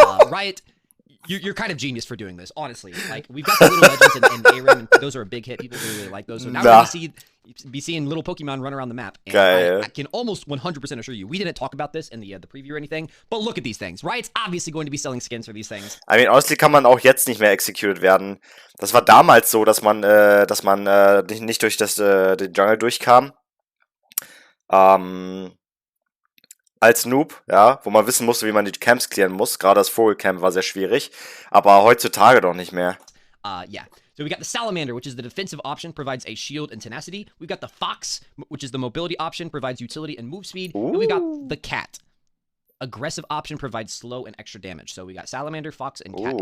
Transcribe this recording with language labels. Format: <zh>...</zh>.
<en>Riot, you're kind of genius for doing this, honestly. Like, we've got the little legends and A-Ring, and those are a big hit. People really like those. So now we're going to be seeing little Pokemon run around the map. And I can almost 100% assure you, we didn't talk about this in the preview or anything, but look at these things. Riot's obviously going to be selling skins for these things. I mean, honestly</en> <de>kann man auch jetzt nicht mehr executed werden. Das war damals so, dass man nicht durch den Jungle durchkam. Als Noob, ja, wo man wissen musste, wie man die Camps clearen muss. Gerade das Vogelcamp war sehr schwierig, aber heutzutage doch nicht mehr.</de> <en>Yeah. So we got the Salamander, which is the defensive option, provides a shield and tenacity. We've got the Fox, which is the mobility option, provides utility and move speed. Ooh. And we got the Cat. Aggressive option provides slow and extra damage. So we got Salamander, Fox, and Cat.</en>